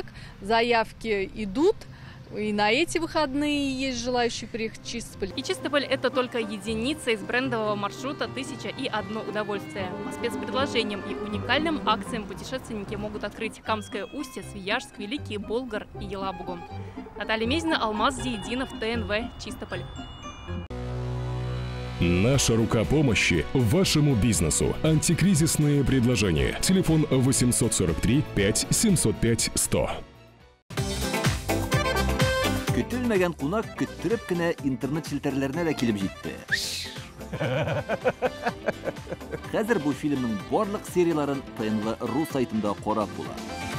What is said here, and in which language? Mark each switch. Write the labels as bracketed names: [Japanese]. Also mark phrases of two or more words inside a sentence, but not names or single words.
[Russian] Заявки идут. И на эти выходные есть желающие приехать в Чистополь. И Чистополь – это только единица из брендового маршрута «1001 удовольствие». По спецпредложениям и уникальным акциям путешественники могут открыть Камское устье, Свияжск, Великий Болгар и Елабугу. Наталья Мезина, Алмаз Зиединов, ТНВ, Чистополь. Наша рука помощи вашему бизнесу. Антикризисные предложения. Телефон 843 5 705 100. [Tatar] Көтелмәгән кунак көттүреп кенә интернет челтәрләренә дә килеп җитте. Хәзер бу фильмның барлык серияларын ТНВ.ру сайтында карап була.